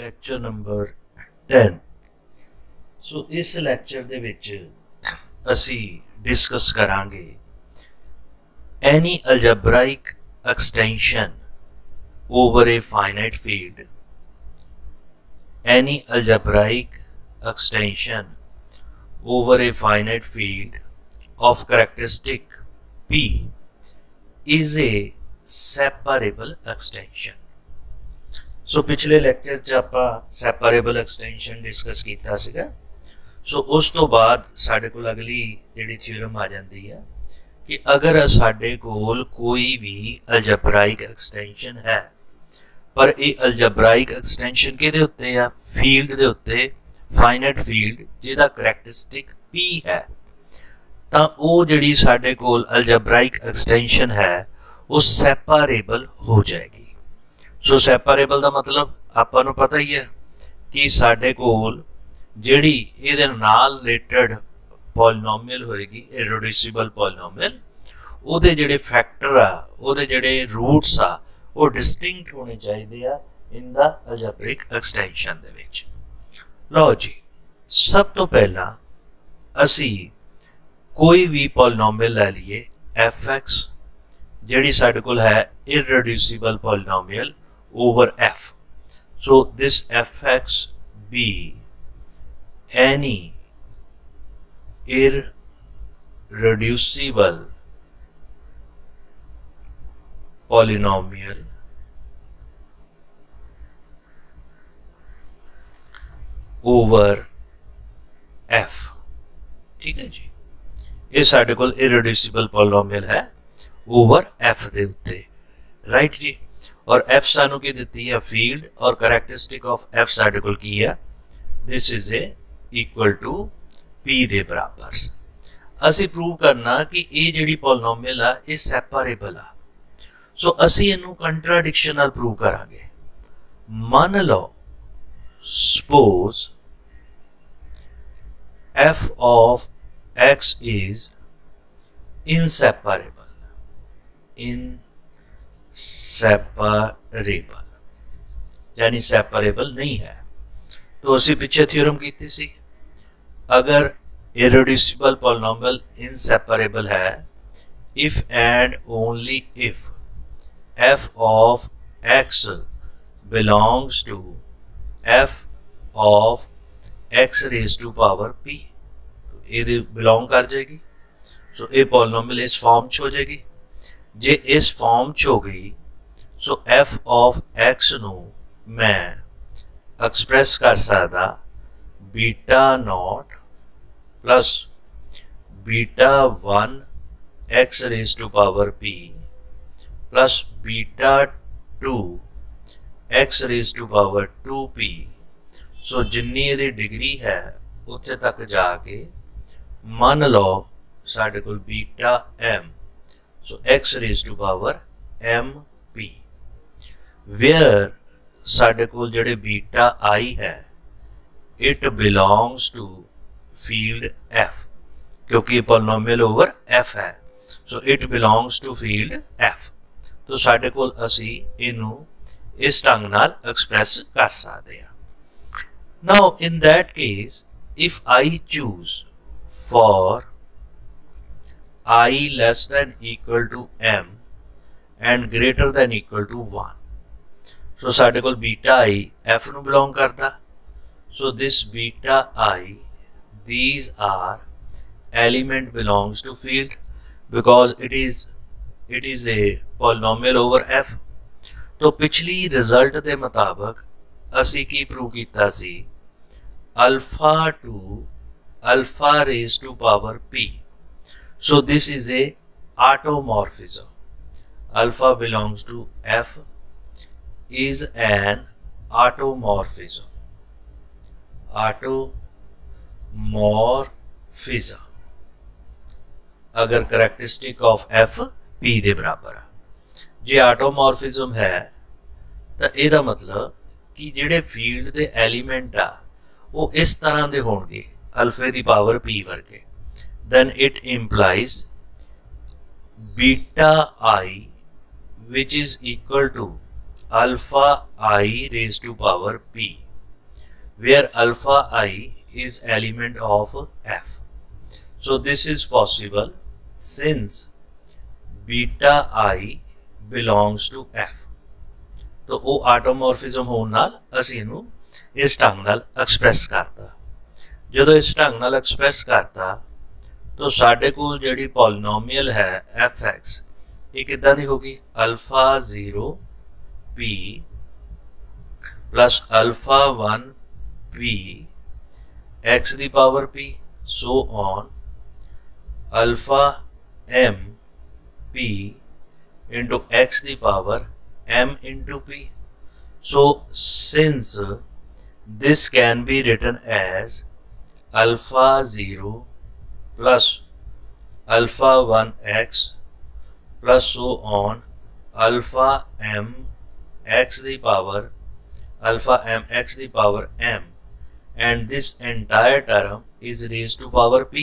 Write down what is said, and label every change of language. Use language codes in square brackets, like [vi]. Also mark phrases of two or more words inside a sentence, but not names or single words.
[en] lecture number [pa] 10। ਸੋ ਇਸ ਲੈਕਚਰ ਦੇ ਵਿੱਚ ਅਸੀਂ ਡਿਸਕਸ ਕਰਾਂਗੇ [en] any algebraic extension over a finite field. Any algebraic extension over a finite field of characteristic P is a separable extension. [pa] ਸੋ ਪਿਛਲੇ ਲੈਕਚਰ ਚ ਆਪਾਂ [en] separable extension discuss [pa] ਕੀਤਾ ਸੀਗਾ। ਸੋ ਉਸ ਤੋਂ ਬਾਅਦ ਸਾਡੇ ਕੋਲ ਅਗਲੀ ਜਿਹੜੀ ਥਿਓਰਮ ਆ ਜਾਂਦੀ ਹੈ ਕਿ ਅਗਰ ਸਾਡੇ ਕੋਲ ਕੋਈ ਵੀ [en] algebraic extension [pa] ਹੈ ਪਰ ਇਹ [en] algebraic extension [pa] ਕਿਹਦੇ ਉੱਤੇ ਆ, ਫੀਲਡ ਦੇ ਉੱਤੇ, [en] finite field [pa] ਜਿਹਦਾ ਕਰੈਕਟਰਿਸਟਿਕ P ਹੈ, ਤਾਂ ਉਹ ਜਿਹੜੀ ਸਾਡੇ ਕੋਲ [en] algebraic extension [pa] ਹੈ ਉਹ ਸੈਪਰੇਬਲ ਹੋ ਜਾਏਗੀ। ਸੋ ਸੈਪਰੇਬਲ ਕਾ ਮਤਲਬ ਆਪਾਂ ਨੂੰ ਪਤਾ ਹੀ ਹੈ ਕਿ ਸਾਡੇ ਕੋਲ ਜਿਹੜੀ ਇਹਦੇ ਨਾਲ [en] related polynomial [pa] ਹੋਏਗੀ, [en] irreducible polynomial, [pa] ਉਹਦੇ ਜਿਹੜੇ ਫੈਕਟਰ ਆ, ਉਹਦੇ ਜਿਹੜੇ ਰੂਟਸ ਆ, ਉਹ ਡਿਸਟਿੰਕਟ ਹੋਣੇ ਚਾਹੀਦੇ ਆ [en] in the algebraic extension [pa] ਦੇ ਵਿੱਚ। ਲਓ ਜੀ, ਸਭ ਤੋਂ ਪਹਿਲਾਂ ਅਸੀਂ ਕੋਈ ਵੀ ਪੌਲੀਨੋਮੀਅਲ ਲੈ ਲਈਏ fx ਜਿਹੜੀ ਸਾਡੇ ਕੋਲ ਹੈ [en] irreducible polynomial over f. So this fx be any irreducible polynomial over f। [pa] ਠੀਕ ਹੈ ਜੀ, ਇਹ ਸਾਡੇ ਕੋਲ [en] irreducible polynomial [pa] ਹੈ [en] over f [pa] ਦੇ ਉੱਤੇ, ਰਾਈਟ ਜੀ। ਔਰ f ਸਾਨੂੰ ਕੀ ਦਿੱਤੀ ਹੈ ਫੀਲਡ ਔਰ [en] characteristic of f [pa] ਸਾਡੇ ਕੋਲ ਕੀ ਹੈ, [en] this is a equal to p [pa] ਦੇ ਬਰਾਬਰ। ਅਸੀਂ ਪਰੂਵ ਕਰਨਾ ਕਿ ਇਹ ਜਿਹੜੀ ਪੌਲੀਨੋਮੀਅਲ ਆ ਇਹ ਸੈਪਰੇਬਲ ਆ। ਸੋ ਅਸੀਂ ਇਹਨੂੰ ਕੰਟਰਾਡਿਕਸ਼ਨ ਨਾਲ ਪਰੂਵ ਕਰਾਂਗੇ। ਮੰਨ ਲਓ [en] suppose f of x is inseparable, [pa] ਇਨਸੈਪਰੇਬਲ ਯਾਨੀ ਸੈਪਰੇਬਲ ਨਹੀਂ ਹੈ। ਤਾਂ ਅਸੀਂ ਪਿੱਛੇ ਥਿਓਰਮ ਕੀਤੀ ਸੀ, ਅਗਰ [en] irreducible polynomial inseparable [pa] ਹੈ [en] if and only if f of x belongs to f of x raised to power p, [pa] ਇਹ ਬਿਲੌਂਗ ਕਰ ਜਾਏਗੀ। ਸੋ ਇਹ ਪੌਲੀਨੋਮੀਅਲ ਇਸ ਫਾਰਮ ਚ ਹੋ ਜਾਏਗੀ। ਜੇ ਇਸ ਫਾਰਮ ਚ ਹੋ ਗਈ ਸੋ f of x ਨੂੰ ਮੈਂ ਐਕਸਪ੍ਰੈਸ ਕਰ ਸਕਦਾ [en] beta not plus beta 1 x raise to power p plus beta 2 x raise to power 2p. [pa] ਸੋ ਜਿੰਨੀ ਇਹਦੀ ਡਿਗਰੀ ਹੈ ਉੱਥੇ ਤੱਕ ਜਾਕੇ ਮੰਨ ਲਓ ਸਾਡੇ ਕੋਲ [en] beta m, so x raised to power mp, where [pa] ਸਾਡੇ ਕੋਲ ਜਿਹੜੇ ਬੀਟਾ I ਹੈ [en] it belongs to field f, [pa] ਕਿਉਂਕਿ [en] polynomial over f [pa] ਹੈ, [en] so it belongs to field f। [pa] ਤਾਂ ਸਾਡੇ ਕੋਲ ਅਸੀਂ ਇਹਨੂੰ ਇਸ ਢੰਗ ਨਾਲ ਐਕਸਪ੍ਰੈਸ ਕਰ ਸਕਦੇ ਹੈਂ। [en] Now in that case if I choose for I less than equal to m and greater than equal to 1, so [pa] ਸਾਡੇ ਕੋਲ ਬੀਟਾ I f ਨੂੰ ਬਿਲੌਂਗ ਕਰਦਾ। [en] So this बीटा I, these are element belongs to field because it is a polynomial over f। [pa] ਤਾਂ ਪਿਛਲੀ ਰਿਜ਼ਲਟ ਕੇ ਮੁਤਾਬਿਕ ਅਸੀਂ ਕੀ ਪਰੂਵ ਕੀਤਾ ਸੀ [en] alpha to alpha raise to power p. So this is a automorphism. Alpha belongs to f is an automorphism. [pa] Automorphism ਅਗਰ [en] characteristic of f [pa] p ਦੇ ਬਰਾਬਰ ਹੈ। ਜੇ ਔਟੋਮੌਰਫਿਜ਼ਮ ਹੈ ਤਾਂ ਇਹਦਾ ਮਤਲਬ ਕਿ ਜਿਹੜੇ ਫੀਲਡ ਦੇ ਐਲੀਮੈਂਟ ਆ ਉਹ ਇਸ ਤਰ੍ਹਾਂ ਦੇ ਹੋਣਗੇ ਅਲਫ਼ੇ ਦੀ ਪਾਵਰ p ਵਰਗੇ, [en] then it implies beta I which is equal to alpha I raised to power p where alpha I is element of f. So this is possible since beta I belongs to f. [pa] ਤਾਂ ਉਹ ਆਟੋਮੌਰਫਿਜ਼ਮ ਹੋਣ ਨਾਲ ਅਸੀਂ ਇਹਨੂੰ ਇਸ ਢੰਗ ਨਾਲ ਐਕਸਪ੍ਰੈਸ ਕਰਤਾ। ਜਦੋਂ ਇਸ ਢੰਗ ਨਾਲ ਐਕਸਪ੍ਰੈਸ ਕਰਤਾ ਤਾਂ ਸਾਡੇ ਕੋਲ ਜਿਹੜੀ ਪੌਲੀਨੋਮੀਅਲ ਹੈ ਐਫ ਐਕਸ ਇਹ ਕਿੱਦਾਂ ਦੀ ਹੋਗੀ [en] alpha 0 p plus alpha 1 p x [pa] ਦੀ [en] power p so on alpha m p into x the power m into p. So since this can be written as alpha 0 plus alpha 1 x plus so on alpha m x the power alpha m x the power m, and this entire term is raised to power p.